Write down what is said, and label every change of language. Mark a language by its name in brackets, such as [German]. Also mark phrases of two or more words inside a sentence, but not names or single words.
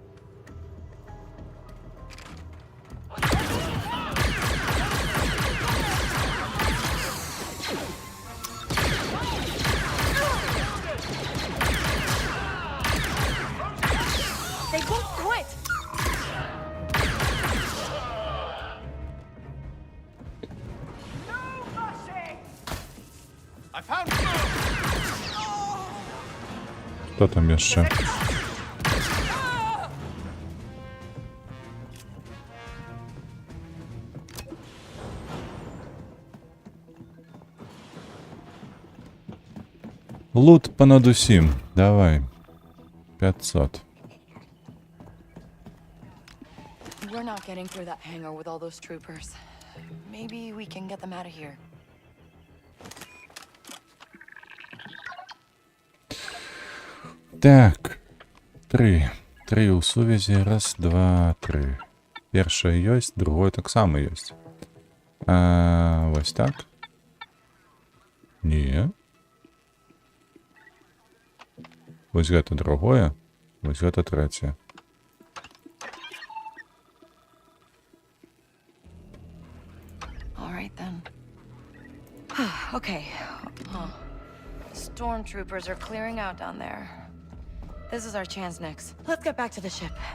[English] They won't quit! I found you! [Belarusian] Хто там яшчэ? Лут понад усім. Давай. 500. [English] We're not getting through that hangar with all those troopers. Maybe we can get them out of here. [Belarusian] Так. 3. 3 у сувязі. Раз, два, три. Першае ёсць, другое таксама ёсць. Вось так. Не. Вось гэта другое. Вось гэта трэцяе. [English] All right then. Okay. Stormtroopers are clearing out down there. This is our chance, Nix. Let's get back to the ship.